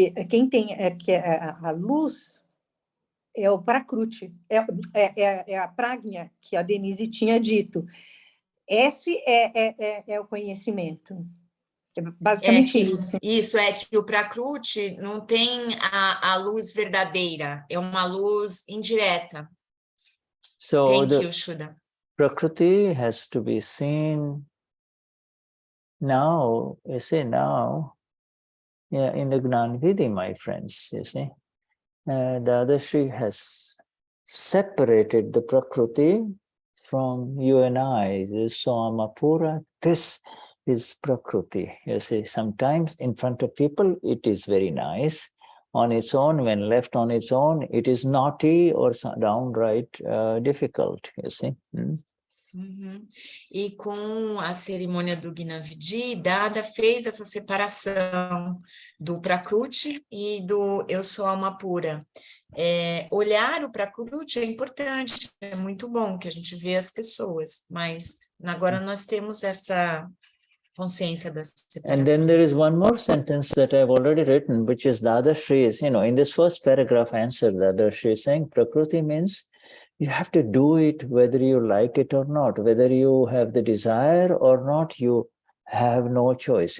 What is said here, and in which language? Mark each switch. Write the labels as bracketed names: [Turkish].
[Portuguese] Quem tem a luz é o Prakruti, é a prajna que a Denise tinha dito. Esse é o conhecimento. É basicamente isso. Isso, é que o Prakruti não tem a luz verdadeira, é uma luz indireta. [English] So Thank you, Shuddha. Prakriti has to be seen now, you see, in the Gnani Vidhi, my friends, you see. Dadashri has separated the Prakriti from you and I. So Alma Pura, this is Prakriti. You see, sometimes in front of people, it is very nice. On its own, when left on its own, it is naughty or downright difficult, you see. [Portuguese] E com a cerimônia do Gnani, Dada fez essa separação do Prakruti e do Eu Sou Alma Pura. Olhar o Prakriti é importante, é muito bom que a gente vê as pessoas, mas agora nós temos essa consciência da [English] And then [Portuguese] separação. [English] there is one more sentence that I've already written, which is Dadashri is, in this first paragraph answer, Dadashri is saying Prakriti means you have to do it whether you like it or not, whether you have the desire or not, you have no choice.